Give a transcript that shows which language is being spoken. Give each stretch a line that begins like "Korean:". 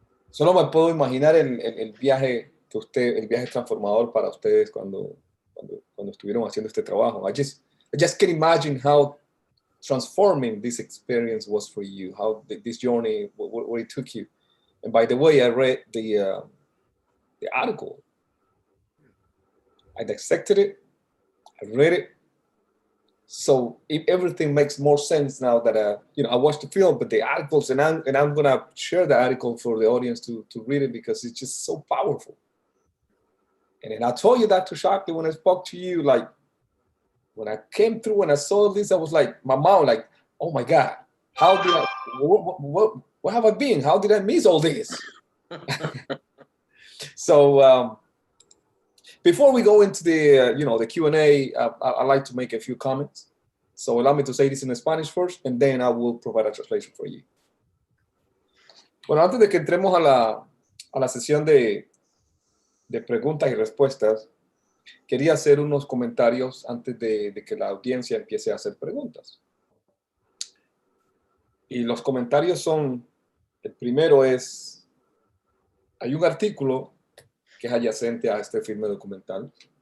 Spanish: Solo me puedo imaginar el viaje el viaje transformador para ustedes cuando estuvieron haciendo este trabajo.
English: I just can imagine how transforming this experience was for you, how this journey, where it took you. And by the way, I read the article. I dissected it. I read it. So everything makes more sense now that I watched the film, but the articles, and I'm gonna share the article for the audience to read it because it's just so powerful. And then I told you, Dr. Shockley, when I spoke to you, like when I came through and I saw this, I was like, my mom, like, oh my God, how did I? What have I been? How did I miss all this? So. Before we go into the Q&A, I'd like to make a few comments. So allow me to say this in Spanish first, and then I will provide a translation for you.
Spanish: Bueno, antes de que entremos a la sesión de preguntas y respuestas, quería hacer unos comentarios antes de que la audiencia empiece a hacer preguntas. Y los comentarios son, el primero es, hay un artículo que es adyacente a este filme documental.